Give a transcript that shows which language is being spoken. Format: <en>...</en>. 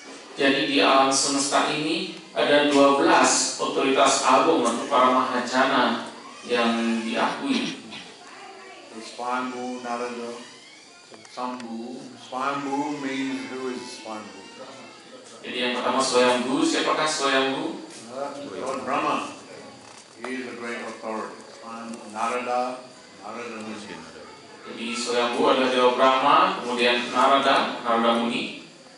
<id>Jadi di alam semesta ini ada 12 otoritas agung atau para mahajana yang diakui.</id> <sa>Swayambhu, Narada, Sambhu.</sa> <en>Swayambhu means who is Swayambhu?</en> <id>Jadi yang pertama Swayambhu, siapakah Swayambhu?</id> <en>Lord Brahma. He is a great authority. Narada means</en> <id>Jadi Swayambhu adalah Dewa Brahma, kemudian Narada Muni.</id>